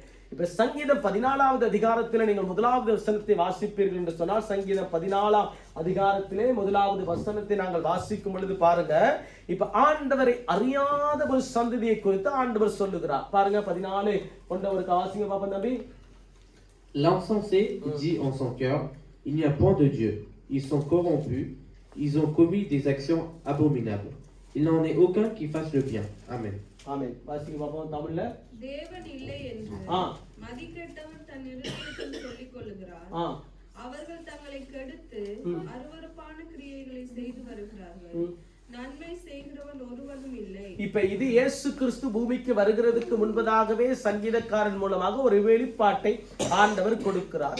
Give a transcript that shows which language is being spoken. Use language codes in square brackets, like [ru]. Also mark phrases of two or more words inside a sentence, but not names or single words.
[ta] இப்ப சங்கீதம் 14வது அதிகாரத்தில் நீங்கள் 1வது வசனத்தை வாசிப்பீர்கள் என்று சொன்னால், சங்கீதம் 14ஆம் அதிகாரத்திலே 1வது வசனத்தை நாங்கள் வாசிக்கும் பொழுது பாருங்க, இப்ப ஆண்டவரை அறியாத ஒரு சந்ததியை குறித்து ஆண்டவர் சொல்லுகிறார். பாருங்க 14 கொண்டவருக்கு வாசிங்க பாப்பா தம்பி. [fr] L'insensé dit en son cœur, il n'y a point de Dieu. Ils sont corrompus, ils ont commis des actions abominables. Il n'en est aucun qui fasse le bien. Amen. [ta] Amen. வாசிங்க பாப்பா தமிழ்ல. தேவன் இல்லை என்று மதிக்கெட்டவன் தன் இருதயத்தில் சொல்லிக் கொள்ளுகிறார். அவர்கள் தங்களை கெடுத்து அருவருப்பான கிரியைகளை செய்து வருகிறார்கள். நன்மை செய்கிறவன் ஒருவனும் இல்லை. இப்ப இது இயேசு கிறிஸ்து பூமிக்கு வருகிறதுக்கு முன்பதாகவே சங்கீதக்காரன் மூலமாக ஒரு வெளிப்பாட்டை ஆண்டவர் கொடுக்கிறார்.